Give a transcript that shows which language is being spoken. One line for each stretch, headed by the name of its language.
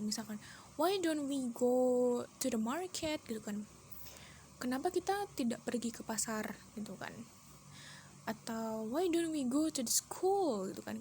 Indonesian: Misalkan
English: why don't we go to the market
Indonesian: gitu kan. Kenapa kita tidak pergi ke pasar gitu kan. Atau
English: why don't we go to the school
Indonesian: gitu kan.